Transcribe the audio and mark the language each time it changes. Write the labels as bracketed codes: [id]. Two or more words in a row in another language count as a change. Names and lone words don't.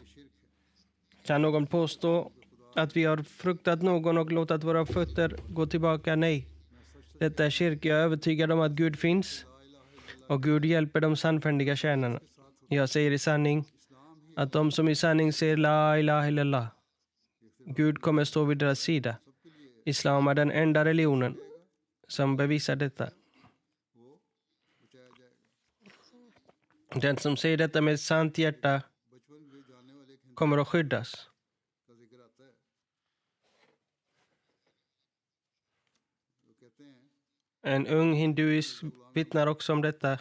[sv] Kan någon påstå att vi har fruktat någon och låtit våra fötter gå tillbaka? Nej. Detta är shirk. Jag är övertygad om att Gud finns och Gud hjälper de sannfärdiga tjänarna. Jag säger i sanning att de som i sanning säger [ar] لا إله إلا الله, [sv] Gud kommer stå vid deras sida. Islam är den enda religionen som bevisar detta. Den som säger detta med sant hjärta kommer att skyddas. En ung hinduist vittnar också om detta.